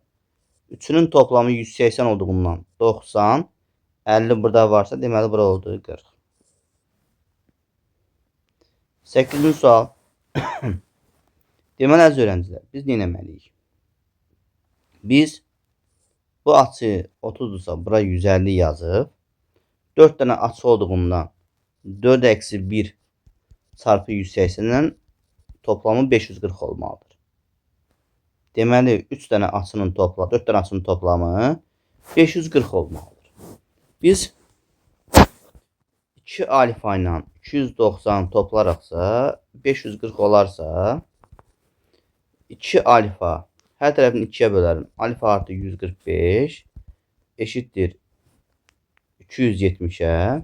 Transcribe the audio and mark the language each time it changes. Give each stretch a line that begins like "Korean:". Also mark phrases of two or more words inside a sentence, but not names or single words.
Azerbaijani: Üçünün toplamı 180 olduğundan 90, 50 burada varsa deməli bura oldu 40. 8-ci sual. Deməli əziz öğrencilər, biz nə etməliyik? Biz bu açı 30'dursa bura 150 yazıb 4 tane açı olduğundan 4 eksi 1 çarpı 180'den toplamı 540 olmalıdır. Deməli 3 tane açının toplamı, 4 tane açının toplamı 540 olmalıdır. Biz 2 alfa ilə 290 toplaraqsa 540 olarsa 2 alfa hər tərəfini 2'ye bölərim.
Turkish: Alfa artı 145 eşittir 270'e.